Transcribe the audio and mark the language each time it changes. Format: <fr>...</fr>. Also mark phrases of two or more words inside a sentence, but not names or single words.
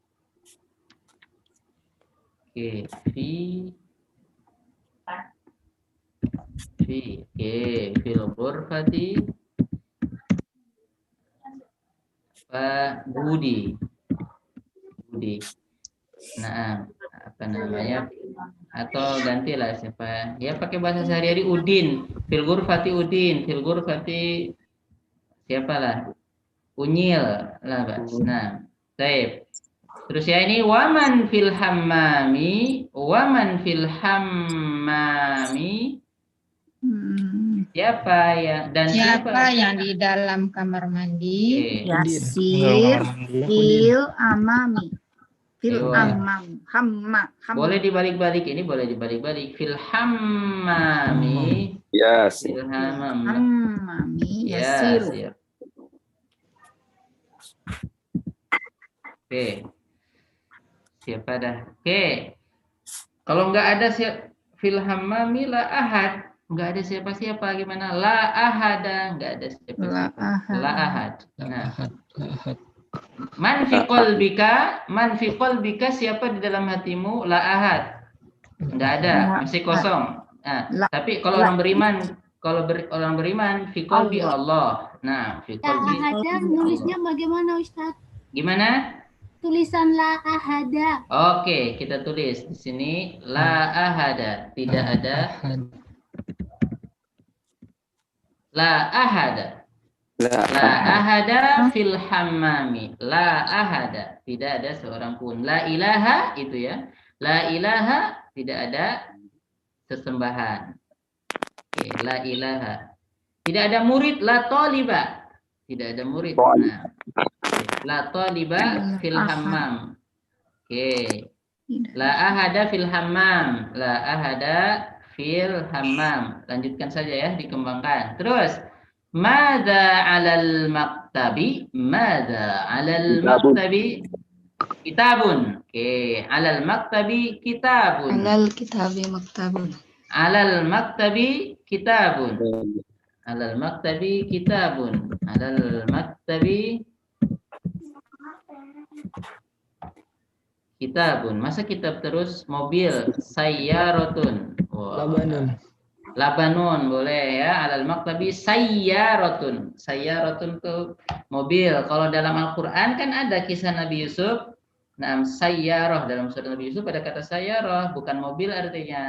<id>Oke, oke,</id> <ar>في الغرفة.</ar> <id>Budi. Nah, apa namanya? Atau gantilah siapa? Ya pakai bahasa sehari-hari Udin.</id> <ar>في الغرفة Udin, في الغرفة siapalah?</ar> <id>Unyil lah, Bas. Nah, baik. Terus ya ini</id> <ar>ومن في الحمام,</ar> <id>siapa yang di dalam kamar mandi? Yasir</id> <ar>في أمامي. حمّا.</ar> <id>Boleh dibalik-balik, ini boleh dibalik-balik.</id> <ar>في الحمام. Yasir. في الحمام. حمامي Yasir.</ar> <id>Oke. Siapa dah? Oke. Kalau nggak ada</id> <ar>في الحمام لا أحد,</ar> <id>nggak ada siapa-siapa, gimana?</id> <ar>لا أحدَ,</ar> <id>nggak ada siapa-siapa.</id> <ar>لا أحد. Nah. من في قلبك,</ar> <id>siapa di dalam hatimu?</id> <ar>لا أحد.</ar> <id>Nggak ada, masih kosong. Nah, tapi kalau orang beriman</id> <ar>في قلبي الله.</ar> <id>Nah,</id> <ar>في قلبي. لا أحدَ</ar> <id>nulisnya bagaimana, Ustaz? Gimana? Tulisan</id> <ar>لا أحدَ.</ar> <id>Oke, kita tulis di sini</id> <ar>لا أحدَ,</ar> <id>tidak ada.</id> <ar>لا أحدَ. لا أحدَ في الحمام. لا أحدَ,</ar> <id>tidak ada seorang pun.</id> <ar>لا إله</ar> <id>itu ya.</id> <ar>لا إله,</ar> <id>tidak ada sesembahan.</id> <ar>Oke, لا إله.</ar> <id>Tidak ada murid,</id> <ar>لا طالبَ.</ar> <id>Tidak ada murid. Nah,</id> <ar>لا طالبَ في الحمام. Oke. لا أحدَ في الحمام. لا أحدَ في الحمام.</ar> <id>Lanjutkan saja ya, dikembangkan.</id> <ar>Terus ماذا على المكتب? ماذا على المكتب؟ كتابٌ. Oke, على المكتب كتابٌ. على الكتاب مكتبٌ. على المكتب كتابٌ. على المكتب كتابٌ. على المكتب كتابٌ.</ar> <id>Masa kitab terus? Mobil, sayyaratun. Labanun boleh ya.</id> <ar>على المكتب سيارةٌ.</ar> <id>Sayyaratun tuh mobil. Kalau dalam Al-Qur'an kan ada kisah Nabi Yusuf. Nah, sayyarah, dalam surat Nabi Yusuf ada kata sayyarah, bukan mobil artinya.</id>